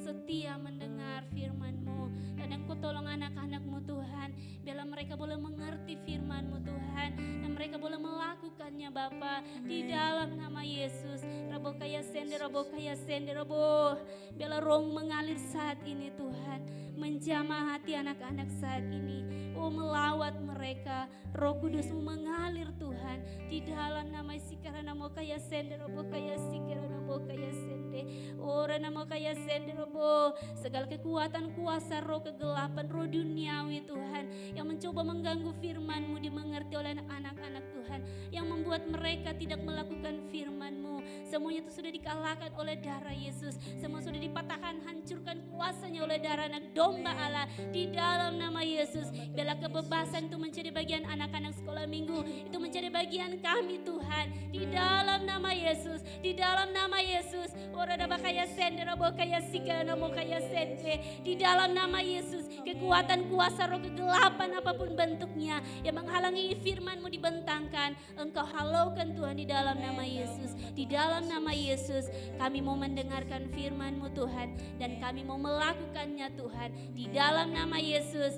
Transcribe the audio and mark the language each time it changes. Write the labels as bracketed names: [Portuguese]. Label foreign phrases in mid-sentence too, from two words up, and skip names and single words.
[Indonesian] setia mendengar firman-Mu. Dan Engkau tolong anak-anak-Mu Tuhan, biarlah mereka boleh mengerti firman-Mu Tuhan, dan mereka boleh melakukannya Bapa, di dalam nama Yesus. Rabo kaya sende rabo. Biarlah roh mengalir saat ini Tuhan, menjamah hati anak-anak saat ini. Oh, melawat mereka, Roh Kudus-Mu mengalir Tuhan, di dalam nama Sikarana mo kaya sende robo kaya Sikarana mo kaya sende. Oh, Rana mo kaya sende robo. Segala kekuatan kuasa roh kegelapan, roh duniawi Tuhan, yang mencoba mengganggu firman-Mu dimengerti oleh anak-anak Tuhan, yang membuat mereka tidak melakukan firman-Mu, semuanya itu sudah dikalahkan oleh darah Yesus. Semua sudah dipatahkan, hancurkan kuasanya oleh darah anak domba Allah, di dalam nama Yesus. Biarlah kebebasan itu menjadi bagian anak-anak sekolah minggu, itu menjadi bagian kami Tuhan, di dalam nama Yesus, di dalam nama Yesus. Orada bakaya sende rabo kaya sika namo kaya sende, di dalam nama Yesus. Kekuatan kuasa roh kegelapan apapun bentuknya yang menghalangi firman-Mu dibentangkan, Engkau halaukan Tuhan, di dalam nama Yesus. Di dalam nama Yesus kami mau mendengarkan firman-Mu Tuhan, dan kami mau melakukannya Tuhan, di dalam nama Yesus.